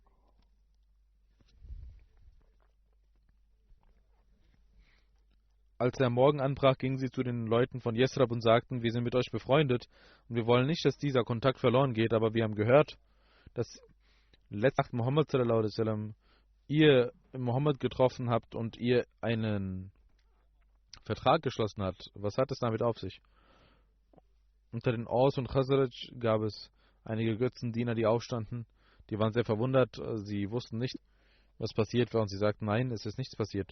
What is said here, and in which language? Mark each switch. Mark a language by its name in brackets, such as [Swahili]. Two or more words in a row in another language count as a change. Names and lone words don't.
[German] Als der Morgen anbrach, gingen sie zu den Leuten von Yesrab und sagten, wir sind mit euch befreundet und wir wollen nicht, dass dieser Kontakt verloren geht, aber wir haben gehört, dass letzte Nacht Muhammad [Arabic] صلى الله عليه وسلم [German] ihr Muhammad getroffen habt und ihr einen Vertrag geschlossen habt. Was hat es damit auf sich? Unter den Aus und Khazraj gab es einige Götzendiener, die aufstanden. Die waren sehr verwundert. Sie wussten nicht, was passiert war und sie sagten, nein, es ist nichts passiert.